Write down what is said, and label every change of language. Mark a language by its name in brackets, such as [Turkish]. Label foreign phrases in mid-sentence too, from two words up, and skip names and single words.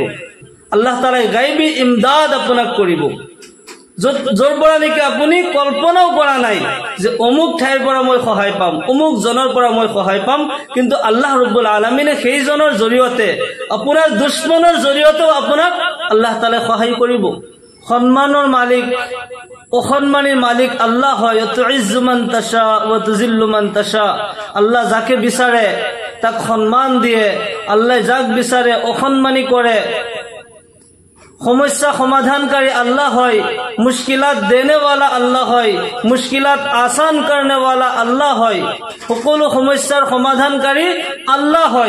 [Assamese] আল্লাহ তাআলাই গায়বী ইমদাদ আপোনাক কৰিব, য'ৰ পৰা নেকি আপুনি কল্পনাও কৰা নাই যে অমুক ঠাইৰ পৰা মই সহায় পাম, অমুক জনৰ পৰা মই সহায় পাম। কিন্তু আল্লাহ [Arabic] رب العالمين [Assamese] সেইজনৰ জৰিয়তে, আপোনাৰ দুশ্মনৰ জৰিয়তেও আপোনাক আল্লাহ তাআলাই সহায় কৰিব। সম্মানৰ মালিক, অসন্মানীৰ মালিক আল্লাহ হয়। [Arabic] تعز من تشاء وتذل من تشاء. [Assamese] আল্লাহ যাকে বিচাৰে তাক সম্মান দিয়ে, আল্লাহ যাক বিচাৰে অসন্মানী কৰে। সমস্যা সমাধানকারী আল্লাহ হয়, [Hindi] मुश्किलात देने वाला [Assamese] আল্লাহ হয়, [Hindi] मुश्किलात आसान करने वाला [Assamese] আল্লাহ হয়, সকলো সমস্যাৰ সমাধানকারী আল্লাহ হয়।